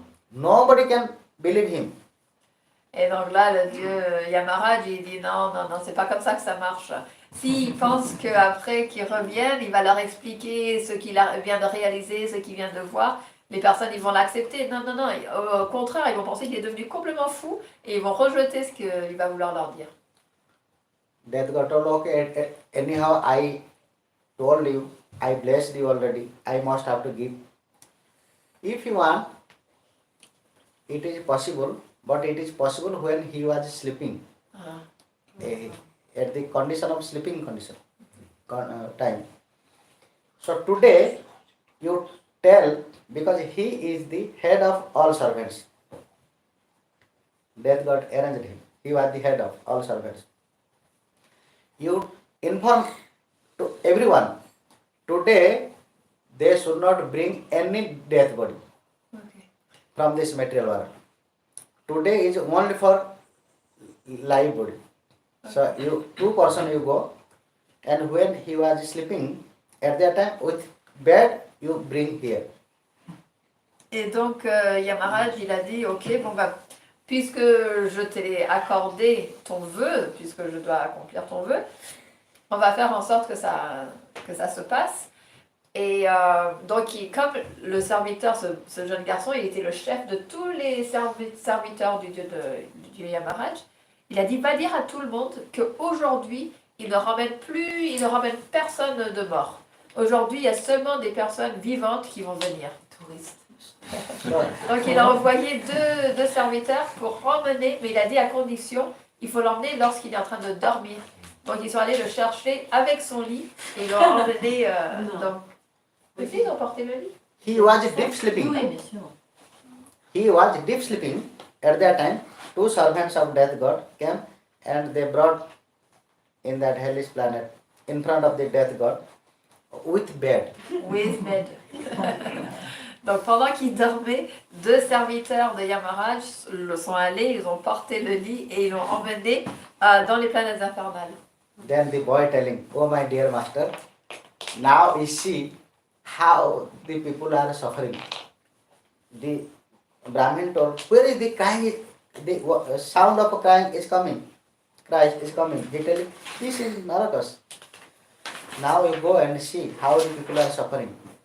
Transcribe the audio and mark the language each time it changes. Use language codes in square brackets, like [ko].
[en] Nobody can believe him. [fr] Et donc là, le dieu Yamaraj, il dit non, c'est pas comme ça que ça marche. S'il pense qu'après qu'ils reviennent, il va leur expliquer ce qu'il vient de réaliser, ce qu'il vient de voir, les personnes ils vont l'accepter. Non, au contraire, ils vont penser qu'il est devenu complètement fou et ils vont rejeter ce qu'il va vouloir leur dire. [en] Death God told, okay, anyhow I told you, I blessed you already, I must have to give. If you want, it is possible, but it is possible when he was sleeping, Ah. at the condition of sleeping condition, time. So today, you tell, because he is the head of all servants. Death God arranged him. He was the head of all servants. You inform to everyone, today they should not bring any death body Okay. from this material world. Today is only for live body. So you 2 person you go, and when he was sleeping, at that time with bed you bring here. [fr] Et donc, Yamaraj, il a dit, ok, bon bah, puisque je t'ai accordé ton vœu, puisque je dois accomplir ton vœu, on va faire en sorte que ça se passe. Et donc, comme le serviteur, ce jeune garçon, il était le chef de tous les serviteurs du dieu Yamaraj, il a dit, va dire à tout le monde qu'aujourd'hui, il ne ramène personne de mort. Aujourd'hui, il y a seulement des personnes vivantes qui vont venir. Touristes. Donc il a envoyé deux serviteurs pour ramener, mais il a dit à condition, il faut l'emmener lorsqu'il est en train de dormir. Donc ils sont allés le chercher avec son lit et ils l'ont emmené dans... Oui, ils ont porté le lit. [en] He was deep sleeping. [fr] Oui, bien sûr. [en] He was deep sleeping. At that time, 2 servants of death god came, and they brought in that hellish planet in front of the death god with bed. With bed. [fr] Donc pendant qu'il dormait, 2 serviteurs de Yamaraj le sont allés, ils ont porté le lit et ils l'ont emmené dans les planètes infernales. [en] Then the boy telling, "Oh my dear master, now you see how the people are suffering." The Brahmin told, "Where is the crying? The sound of crying is coming. Christ is coming." He telling, "This is Narakas. Now you go and see how the people are suffering."